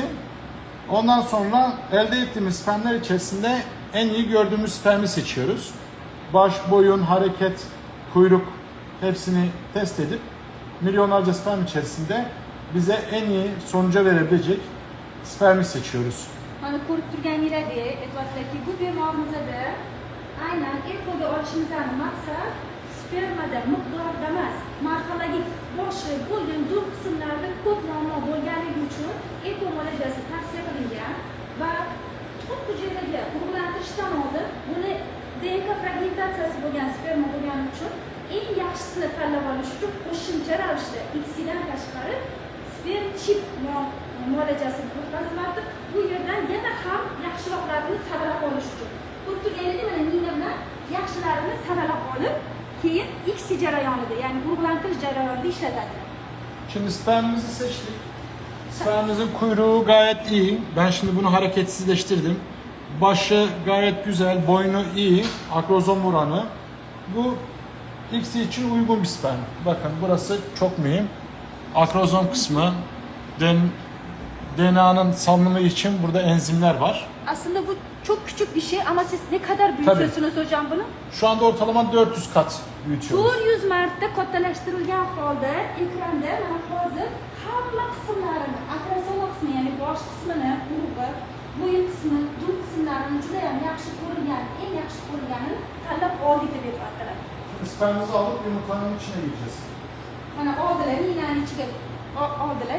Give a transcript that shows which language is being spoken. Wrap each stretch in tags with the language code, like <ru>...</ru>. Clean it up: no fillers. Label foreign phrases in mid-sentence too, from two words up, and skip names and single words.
<tr>Ondan sonra elde ettiğimiz spermler içerisinde en iyi gördüğümüz spermi seçiyoruz. Baş, boyun, hareket, kuyruk hepsini test edip milyonlarca sperm içerisinde bize en iyi sonuca verebilecek spermi seçiyoruz.</tr> <uz>Mana ko'rib turganinglardek aytyaptilarki, bu bemorimizda aynan ekoga olishimizdan maqsad spermada miqdorda emas, marhalagi boshi bo'lgan dur qismlarida ko'p muammo bo'lganligi uchun eko muolajasi tavsiya qilingan va tuxum hujayraga urug'lantirishdan oldin buni DNK fragmentatsiyasi bo'lgan sperma bo'lgani uchun eng yaxshisini tanlab olish uchun qo'shimcha ravishda ICSIdan tashqari sperm chip muolajasi o'tkaziladi. Bu yerdan yana ham yaxshiroqlarini saralab olish uchun. Ko'rib turganingizdek mana nina bilan yaxshilarini saralab olib, keyin ICSI jarayonida, ya'ni urug'lantirish jarayonida ishlatadi.</uz> <tr>Şimdi spermimizi seçtik. Spermimizin kuyruğu gayet iyi. Ben şimdi bunu hareketsizleştirdim. Başı gayet güzel, boynu iyi, akrozom oranı. Bu X için uygun bir sperm. Bakın burası çok mühim. Akrozom kısmı, DNA'nın salınımı için burada enzimler var. Aslında bu çok küçük bir şey ama siz ne kadar büyütüyorsunuz hocam bunu? Şu anda ortalama 400 kat büyütüyoruz.</tr> <uz>400 marta kattalashtirilgan holda ekranda mana hozir hamma qismlarini, akrozom qismi, ya'ni bosh qismini, urug'i, bo'yin qismi, dum qismlarini juda ham yaxshi ko'rilgan, eng yaxshi ko'rilganini tanlab oldik deb aytyaptilar.</uz> <tr>Spermimizi alıp yumurtanın içine gireceğiz.</tr> <uz>Mana oldilar, minani ichiga oldilar.</uz>